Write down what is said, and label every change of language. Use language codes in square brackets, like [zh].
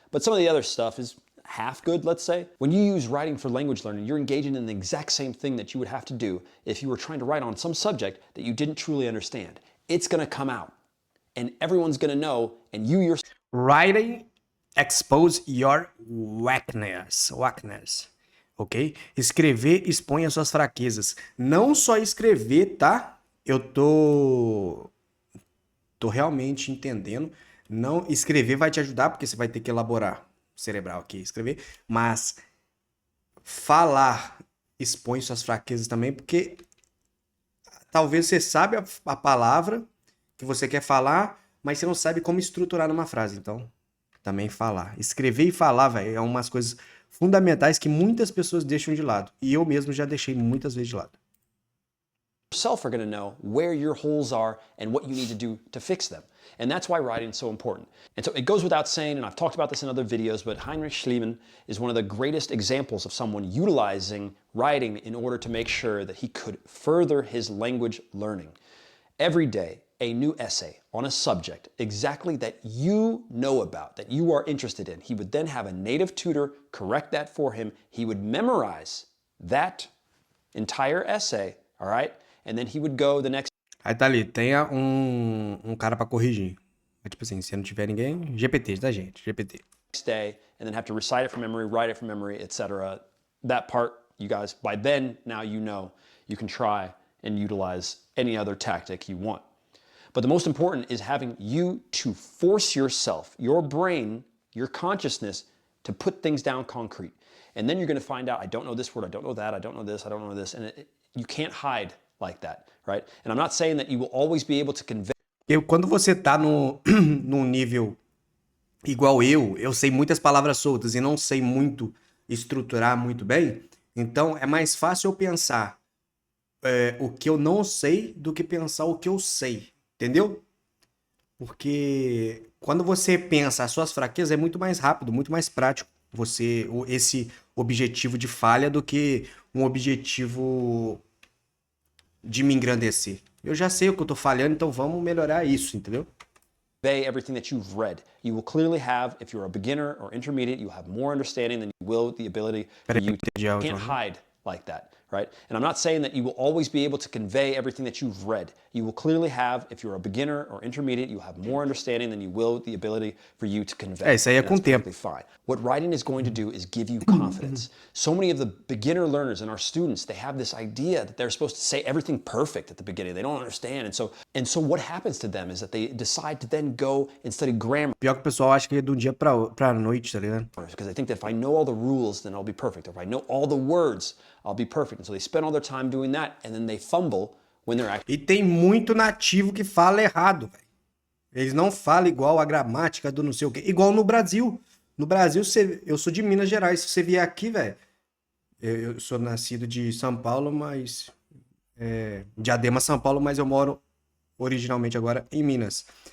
[en] But some of the other stuff is half good, let's say. When you use writing for language learning, you're engaging in the exact same thing that you would have to do if you were trying to write on some subject that you didn't truly understand. It's gonna come out, and everyone's gonna know, and you yourself. Writing expose your weakness, ok? [pt] Escrever expõe as suas fraquezas. Não só escrever, tá? Eu tô realmente entendendo. Não, escrever vai te ajudar, porque você vai ter que elaborar cerebral aqui, escrever. Mas falar expõe suas fraquezas também, porque talvez você sabe a palavra que você quer falar, mas você não sabe como estruturar numa frase. Então, também falar. Escrever e falar, velho, é umas coisas fundamentais que muitas pessoas deixam de lado. E eu mesmo já deixei muitas vezes de lado. [en] Yourself are going to know where your holes are and what you need to do to fix them. And that's why writing is so important. And so it goes without saying, and I've talked about this in other videos, but Heinrich Schliemann is one of the greatest examples of someone utilizing writing in order to make sure that he could further his language learning. Every day, a new essay on a subject exactly that you know about, that you are interested in. He would then have a native tutor correct that for him. He would memorize that entire essay, all right? And then he would go the next [pt] Aí tá ali, tenha um cara pra corrigir. É tipo assim, se não tiver ninguém, GPT, tá, gente? GPT. [en] day, and then have to recite it from memory, write it from memory, etc. That part, you guys, by then, now you know you can try and utilize any other tactic you want. But the most important is having you to force yourself, your brain, your consciousness, to put things down concrete. And then you're going to find out, I don't know this word, I don't know that, I don't know this, I don't know this. And you can't hide like that, right? And I'm not saying that you will always be able to convey. [pt] Quando você tá num nível igual eu sei muitas palavras soltas e não sei muito estruturar muito bem, então é mais fácil eu pensar o que eu não sei do que pensar o que eu sei, entendeu? Porque quando você pensa as suas fraquezas é muito mais rápido, muito mais prático esse objetivo de falha do que um objetivo de me engrandecer. Eu já sei o que eu tô falhando, então vamos melhorar isso, entendeu? [en] Convey everything that you've read. You will clearly have, if you're a beginner or intermediate, you'll have more understanding than you will the ability for you to can't hide like that, right? And I'm not saying that you will always be able to convey everything that you've read. You will clearly have, if you're a beginner or intermediate, you'll have more understanding than you will the ability for you to convey. [pt] Isso aí é com o tempo. [en] Fine. What writing is going to do is give you confidence. So many of the beginner learners and our students, they have this idea that they're supposed to say everything perfect at the beginning. They don't understand. And so what happens to them is that they decide to then go and study grammar. [pt] Pior que o pessoal acha que é do dia pra noite, tá ligado? [en] Because they think that if I know all the rules, then I'll be perfect. Or if I know all the words, I'll be perfect. And so they spend all their time doing that, and then they fumble when they're actually. [pt] E tem muito nativo que fala errado, velho. Eles não falam igual a gramática do não sei o quê. Igual no Brasil. No Brasil, eu sou de Minas Gerais. Se você vier aqui, velho. Eu sou nascido de São Paulo, mas. Diadema, São Paulo, mas eu moro originalmente agora em Minas.